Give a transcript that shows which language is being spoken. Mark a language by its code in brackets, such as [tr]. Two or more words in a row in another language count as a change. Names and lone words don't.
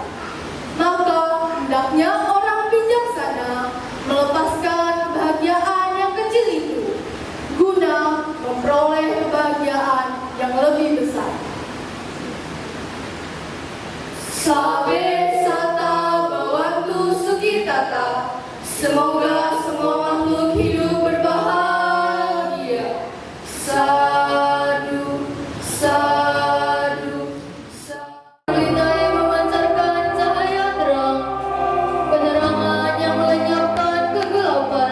[id] Maka hendaknya orang bijaksana melepaskan kebahagiaan yang kecil itu guna memperoleh kebahagiaan yang lebih besar. [pi] Sabe sata bawantu sukitata. [id] Semoga semua makhluk hidup berbahagia. [pi] Sadu, sadu, sadu. [id] Pelita yang memancarkan cahaya terang, penerangan yang melenyapkan kegelapan.